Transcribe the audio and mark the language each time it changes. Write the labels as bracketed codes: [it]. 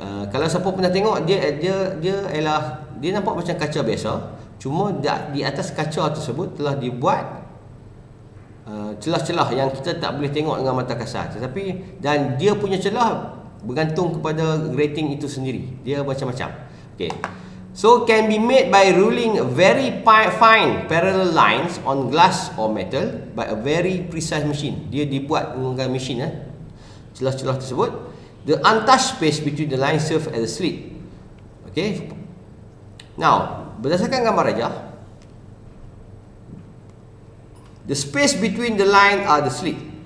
[ms] Kalau siapa pernah tengok, dia nampak macam kaca biasa, cuma di atas kaca tersebut telah dibuat celah-celah yang kita tak boleh tengok dengan mata kasar, tetapi dan dia punya celah bergantung kepada grating itu sendiri, dia macam-macam. Okey. [en] So can be made by ruling very fine parallel lines on glass or metal by a very precise machine. [ms] Dia dibuat menggunakan mesin celah-celah tersebut. [en] The untouched space between the lines serve as a slit. Okay. Now, [ms] berdasarkan gambar aja, [en] the space between the line are the slit.